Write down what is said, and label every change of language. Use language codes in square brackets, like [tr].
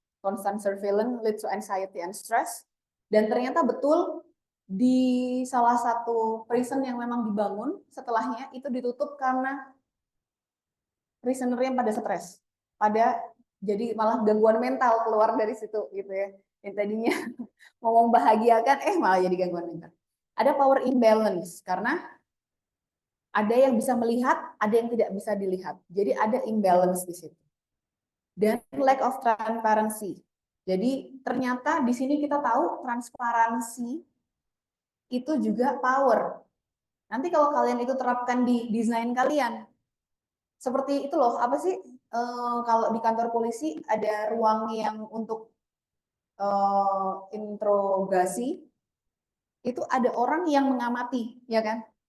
[en] Constant surveillance leads to anxiety and stress. [id] Dan ternyata betul di salah satu prison yang memang dibangun setelahnya itu ditutup karena prisoner yang pada stres, jadi malah gangguan mental keluar dari situ gitu ya. Yang tadinya mau membahagiakan malah jadi gangguan mental. Ada power imbalance karena ada yang bisa melihat, ada yang tidak bisa dilihat. Jadi ada imbalance di situ. [en] Dan lack of transparency. [id] Jadi ternyata di sini kita tahu transparansi itu juga power. Nanti kalau kalian itu terapkan di desain kalian, seperti itu loh, apa sih kalau di kantor polisi ada ruang yang untuk interogasi, itu ada orang yang mengamati, ya kan?